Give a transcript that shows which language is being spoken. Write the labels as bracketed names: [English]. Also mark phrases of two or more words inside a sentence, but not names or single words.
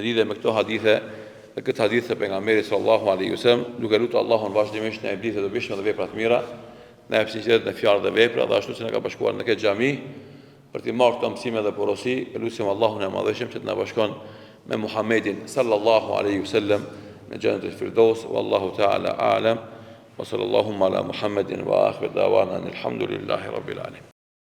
[Albanian] lidhje me këto hadithe dhe këtë hadith të pejgamberit [Arabic] صلى الله عليه وسلم, [Albanian] duke lutur Allahun vazhdimisht në eblit të dobishme dhe vepra të mira, në sinqeritet në fjalë dhe vepra, dhe ashtu si na ka bashkuar në këtë xhami për të marrë këto mësime dhe porosi, lutim Allahun e Madhëshëm që të na bashkon me Muhammedin [Arabic] صلى الله عليه وسلم [Albanian] në xhenetul Firdaus, [Arabic] والله تعالى أعلم. وصلى الله على محمد وآخر دعوانا الحمد لله رب العالمين.